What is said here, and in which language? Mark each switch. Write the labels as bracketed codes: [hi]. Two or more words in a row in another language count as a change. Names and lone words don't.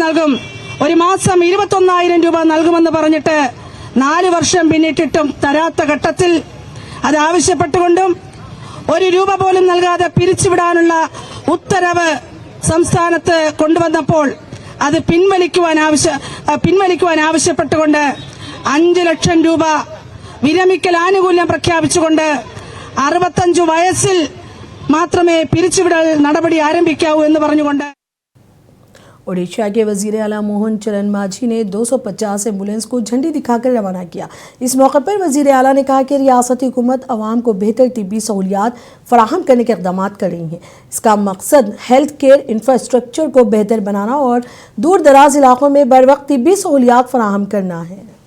[ml] നൽകും, ഒരു മാസം 21,000 രൂപ നൽകുമെന്ന് പറഞ്ഞിട്ട് 4 വർഷം പിന്നിട്ടിട്ടും തരാത്ത ഘട്ടത്തിൽ അത് ആവശ്യപ്പെട്ടുകൊണ്ടും 1 രൂപ പോലും നൽകാതെ പിരിച്ചുവിടാനുള്ള ഉത്തരവ് സംസ്ഥാനത്ത് കൊണ്ടുവന്നപ്പോൾ അത് പിൻവലിക്കുവാൻ ആവശ്യപ്പെട്ടുകൊണ്ട് 5 ലക്ഷം രൂപ വിരമിക്കൽ ആനുകൂല്യം പ്രഖ്യാപിച്ചുകൊണ്ട് 65 വയസ്സിൽ മാത്രമേ പിരിച്ചുവിടൽ നടപടി ആരംഭിക്കാവൂ എന്ന് പറഞ്ഞുകൊണ്ട് [ur] اوڈیشہ کے وزیر اعلیٰ موہن چرن مانجھی نے 250 ایمبولینس کو جھنڈی دکھا کر روانہ کیا. اس موقع پر وزیر اعلیٰ نے کہا کہ ریاستی حکومت عوام کو بہتر طبی سہولیات فراہم کرنے کے اقدام کر رہی ہے. اس کا مقصد [en] health care infrastructure [ur] کو بہتر بنانا اور دور دراز علاقوں میں بر وقت طبی سہولیات فراہم کرنا ہے.